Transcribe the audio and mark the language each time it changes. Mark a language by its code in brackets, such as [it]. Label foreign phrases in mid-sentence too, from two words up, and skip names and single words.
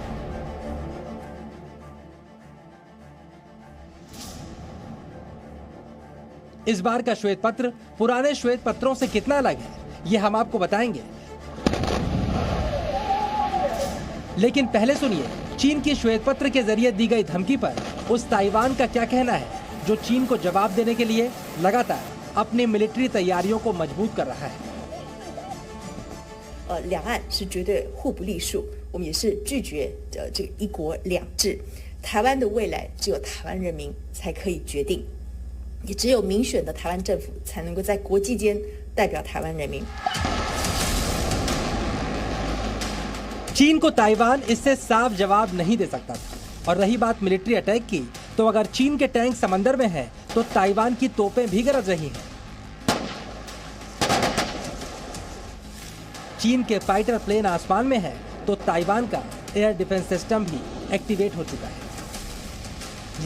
[hi] इस बार का श्वेत पत्र पुराने श्वेत पत्रों से कितना अलग है, ये हम आपको बताएंगे। लेकिन पहले सुनिए चीन की श्वेत पत्र के जरिए दी गई धमकी पर उस ताइवान का क्या कहना है, जो चीन को जवाब देने के लिए लगातार अपनी मिलिट्री तैयारियों को मजबूत कर रहा है। [zh] 两岸是绝对互不隶属，我们也是拒绝这个一国两制。台湾的未来只有台湾人民才可以决定，也只有民选的台湾政府才能够在国际间代表台湾人民。 [hi] चीन को ताइवान इससे साफ जवाब नहीं दे सकता था। और रही बात [en] military attack [hi] की, तो अगर चीन के टैंक समंदर में हैं, तो ताइवान की तोपें भी गरज रही हैं। चीन के [en] fighter plane [hi] आसमान में है, तो ताइवान का [en] air defense system [hi] भी एक्टिवेट हो चुका है।